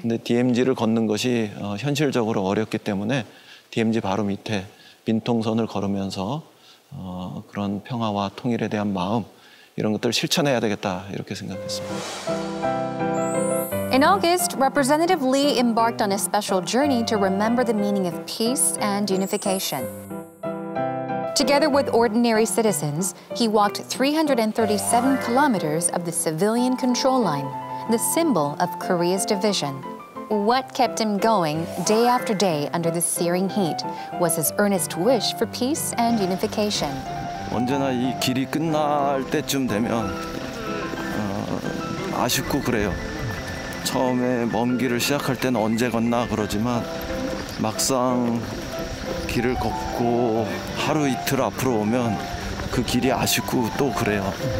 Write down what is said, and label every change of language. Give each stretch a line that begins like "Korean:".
Korean: 근데 DMZ를 걷는 것이 현실적으로 어렵기 때문에 DMZ 바로 밑에 민통선을 걸으면서 그런 평화와 통일에 대한 마음 이런 것들을 실천해야 되겠다 이렇게 생각했습니다.
English: In August, Representative Lee embarked on a special journey to remember the meaning of peace and unification. Together with ordinary citizens, he walked 337 kilometers of the civilian control line, the symbol of Korea's division. What kept him going day after day under the searing heat was his earnest wish for peace and unification.
Korean: 언제나 이 길이 끝날 때쯤 되면 아쉽고 그래요. 처음에 먼 길을 시작할 때는 언제 걷나 그러지만 막상 길을 걷고 하루 이틀 앞으로 오면 그 길이 아쉽고 또 그래요.